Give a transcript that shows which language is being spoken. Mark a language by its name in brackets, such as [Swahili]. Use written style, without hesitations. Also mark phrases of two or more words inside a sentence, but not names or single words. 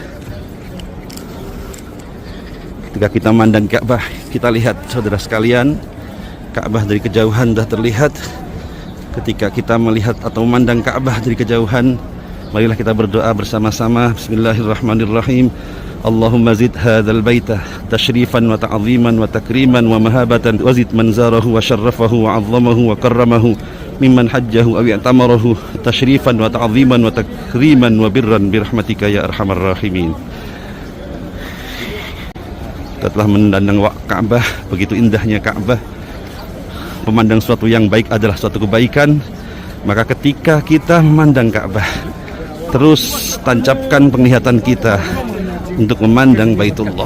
[Indonesian] Ketika kita memandang Ka'bah, kita lihat saudara sekalian, Ka'bah dari kejauhan sudah terlihat. Ketika kita melihat atau memandang Ka'bah dari kejauhan, marilah kita berdoa bersama-sama. [Arabic] بسم الله الرحمن الرحيم. اللهم زد هذا البيت تشريفا وتعظيما وتكريما ومهابة وزد من زاره وشرفه وعظمه وكرمه ممن حجه أو اعتمره تشريفا وتعظيما وتكريما وبرا برحمتك يا أرحم الراحمين. [Indonesian] Kita telah memandang Ka'bah, begitu indahnya Ka'bah. Memandang suatu yang baik adalah suatu kebaikan. Maka ketika kita memandang Ka'bah, terus tancapkan penglihatan kita untuk memandang Baitullah.